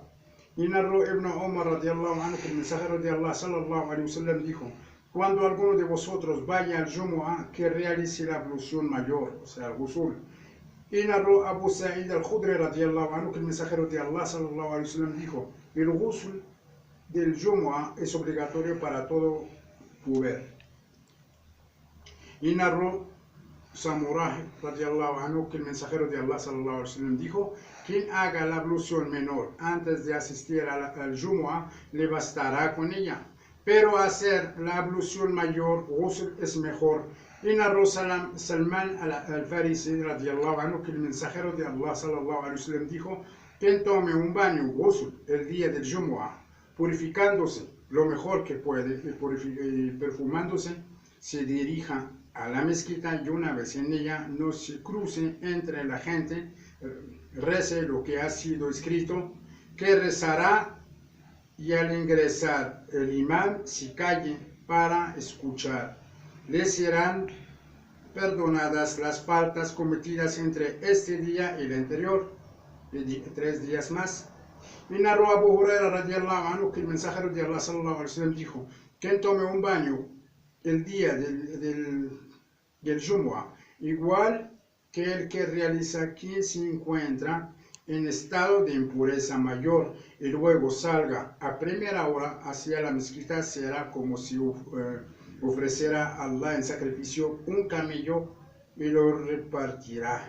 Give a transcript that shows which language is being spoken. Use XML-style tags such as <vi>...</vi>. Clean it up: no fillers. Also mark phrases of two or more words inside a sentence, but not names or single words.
<es>Y narró Ibn Umar</es> <ar>رضي الله عنه</ar> <es>que el mensajero de Allah</es> <ar>صلى الله عليه وسلم</ar> <es>dijo: cuando alguno de vosotros vaya al Jumu'ah, que realice la ablución mayor, o sea, el ghusl. Y narró Abu Sa'id al-Khudri</es> <ar>رضي الله عنه</ar> <es>que el mensajero de Allah</es> <ar>صلى الله عليه وسلم</ar> <es>dijo: el ghusl del Jumu'ah es obligatorio para todo puber. Y narró Samurah</es> <ar>رضي الله عنه</ar> <es>que el mensajero de Allah</es> <ar>صلى الله عليه وسلم</ar> <es>dijo: quien haga la ablución menor antes de asistir al Jumu'ah, le bastará con ella, pero hacer la ablución mayor, ghusl, es mejor. Y narró Salman al-Farisi</es> <ar>رضي الله عنه</ar> <es>que el mensajero de Allah</es> <ar>صلى الله عليه وسلم</ar> <es>dijo: quien tome un baño, ghusl, el día del Jumu'ah, purificándose lo mejor que puede y perfumándose, se dirija a la mezquita, y una vez en ella no se cruce entre la gente, rece lo que ha sido escrito, que rezará, y al ingresar el imán se calle para escuchar. Le serán perdonadas las faltas cometidas entre este día y el anterior, y 3 días más. Y narró Abu Huraira</es> <ar>رضي الله عنه</ar> <es>que el mensajero de Allah</es> <ar>صلى الله عليه وسلم</ar> <es>dijo: quien tome un baño el día del Jumu'ah, igual que el que realiza quien se encuentra en estado de impureza mayor y luego salga a primera hora hacia la mezquita será como si ofreciera a Allah en sacrificio un camello y lo repartirá.</es>